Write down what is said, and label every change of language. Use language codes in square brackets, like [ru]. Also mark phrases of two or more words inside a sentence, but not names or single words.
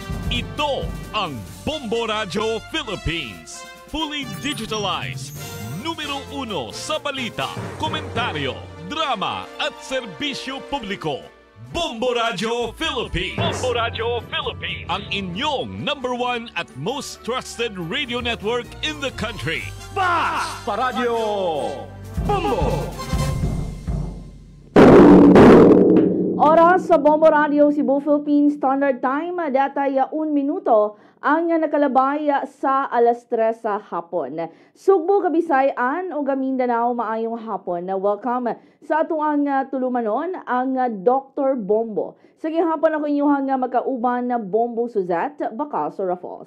[tl] Ito ang Bombo Radio Philippines. [en] Fully digitalized. [tl] Numero 1 sa balita, komentaryo, drama at serbisyo publiko. Bombo Radio Philippines. Bombo Radio Philippines. Ang inyong #1 [en] at most trusted radio network in the country. [tl] Basta Radio Bombo! [ceb] Oras sa Bombo Radio Cebu Philippines Standard Time, datay 1 minuto ang nakalabay sa alas 3 sa hapon. Sugbo, Kabisayan o Mindanao, maayong hapon. Welcome sa atuang tulumanon ang Dr. Bombo. Sige hapon ako inyong magkauban na Bombo Suzette, Bakal Sorafos.